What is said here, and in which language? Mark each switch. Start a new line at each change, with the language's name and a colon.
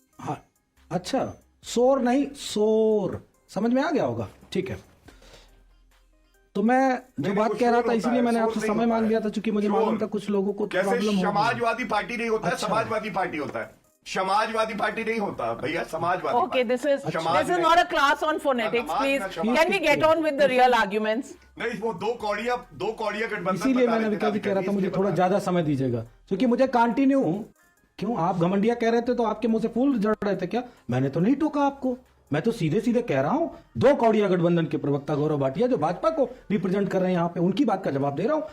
Hindi: हाँ, अच्छा, शोर नहीं, शोर समझ में आ गया होगा. ठीक है, तो मैं जो बात कह रहा था इसीलिए मैंने आपसे समय मांग लिया था, क्योंकि मुझे मालूम था कुछ लोगों को प्रॉब्लम हो. समाजवादी पार्टी नहीं होता है, समाजवादी पार्टी होता है. समाजवादी पार्टी नहीं होता भैया, Samajwadi.
English: Okay, this is not a class on phonetics, please. Can we get on with the real arguments?
Hindi: नहीं, वो दो कौड़िया गठबंधन. इसीलिए मैंने विकास जी कह रहा था मुझे थोड़ा ज्यादा समय दीजिएगा, क्योंकि मुझे कंटिन्यू. क्यों आप घमंडिया कह रहे थे तो आपके मुंह से फूल झड़ रहे थे क्या? मैंने तो नहीं टोका आपको, मैं तो सीधे कह रहा हूं. दो कौड़िया गठबंधन के प्रवक्ता गौरव भाटिया जो भाजपा को रिप्रेजेंट कर रहे हैं यहाँ पे, उनकी बात का जवाब दे रहा हूं.